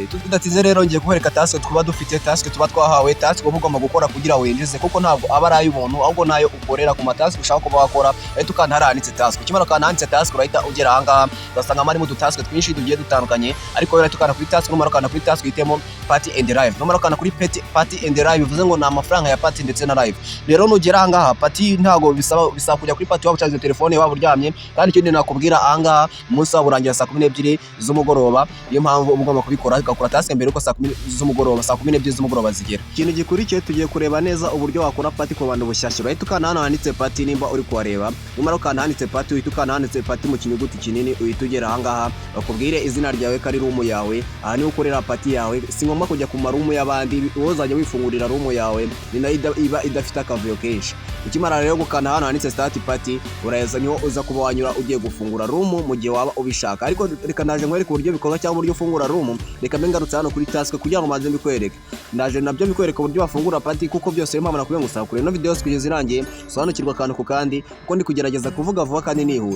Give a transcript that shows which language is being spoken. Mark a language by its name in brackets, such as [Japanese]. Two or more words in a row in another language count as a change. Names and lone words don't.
[Kinyarwanda] Tudatinze rero ngiye kubereka task tuba dufite, task tuba twahawe, task uba ugomba gukora kugira winjize, kuko ntabwo aba ari ay'umuntu ahubwo nayo ukorera ku matask ushaka kuba wakora. Ahita ukanda handitse task. Ukimara ukanda handitse task urahita ugera ahangaha ugasanga harimo udutask twinshi tugiye dutandukanye, ariko urahita ukanda kuri task, numara ukanda kuri task uhitemo [English] party and live. [Kinyarwanda] Numara ukanda kuri [English] party and live [Kinyarwanda] bivuze ngo ni amafaranga ya party ndetse na live. Rero nugera ahangaha party ntago bisaba kujya kuri party waba ucaje telefone waba uryamye, kandi ikindi nakubwira ahangaha umunsi waba urangira saa 12 z'umugoroba. Niyo mpamvu uba ugomba kubikora ugakora task mbere uko saa 10 z'umugoroba, saa 12 z'umugoroba zigera. Ikintu gikurikiye tugiye kureba neza uburyo wakora party ku bantu bushyashya. Urahita ukanda hano handitse party nimba uri kuhareba, numara ukanda handitse party uhita ukanda handitse party mu kinyuguti kinini, uhita ugera ahangaha bakubwire izina ryawe kari room yawe, aha ni ukorera party yawe. Si ngombwa kujya ku marumu y'abandi, wozajya wifungurira room yawe ni nayo iba idafite akavuyo kenshi. Ukimara rero gukanda hano handitse [English] start party [Kinyarwanda] uraheza niho uza kuba wanyura ugiye gufungura room mu gihe waba ubishaka. Ariko reka naje nkwereke uburyo bikorwa cyangwa uburyo ufungura room, reka mbengarutse hano kuri task kugira ngo manze mbikwereke. Naje nabyo bikwereka uburyo bafungura party kuko byose mpamana kubyo ngusaba kure no video kugeza irangiye sobanukirwa akantu ku kandi, kuko ndi kugerageza kuvuga vuba kandi nihuta.